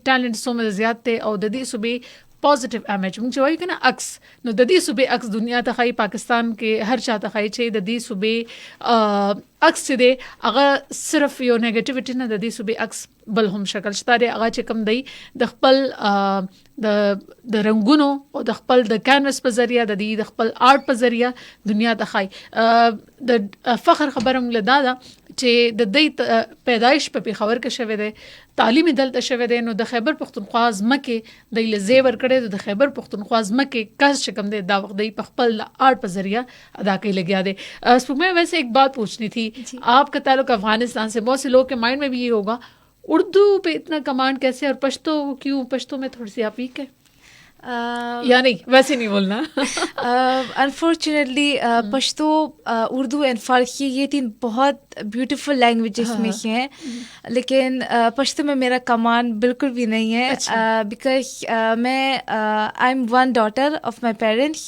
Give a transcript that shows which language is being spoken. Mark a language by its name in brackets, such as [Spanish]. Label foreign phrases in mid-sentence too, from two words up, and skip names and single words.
[Pashto] ټیلنټ څومره زیات دی، او د دې صوبې [English] positive image [Pashto] مونږ چې وایو که نه عکس، نو د دې صوبې عکس دنیا ته ښایي، پاکستان کې هر چا ته ښایي چې د دې صوبې عکس چې دی هغه صرف یو نیگیټیویټي نه، د دې صوبې عکس بل هم شکل شته دی، هغه چې کوم دی د خپل د رنګونو او د خپل د کینوس په ذریعه، د دې د خپل آرټ په ذریعه دنیا ته ښایي. د فخر خبره موږ له دا ده چې د دې پیدایش په پېښور کې شوی دی، تعلیم دلته شوی دی، نو د خیبر پختونخوا ځمکې دی له ځای ورکړی، د خیبر پختونخوا ځمکې کس چې کوم دی دا وخت دی په خپل آرٹ په ذریعہ ادا کوي لگیا دی. [Urdu] میں ویسے ایک بات پوچھنی تھی، آپ کا تعلق افغانستان سے، بہت سے لوگ کے مائنڈ میں بھی یہ ہوگا اردو پہ اتنا کمانڈ کیسے، اور پشتو کیوں؟ پشتو میں تھوڑی سی آپ ویک ہے یا نہیں؟ ویسے نہیں بولنا. انفارچونیٹلی پشتو، اردو اینڈ فارسی یہ تین بہت [English] beautiful languages [Urdu] میں سے ہیں، لیکن پشتو میں میرا کمان بالکل بھی نہیں ہے، بیکاز میں [English] I am one daughter of my parents.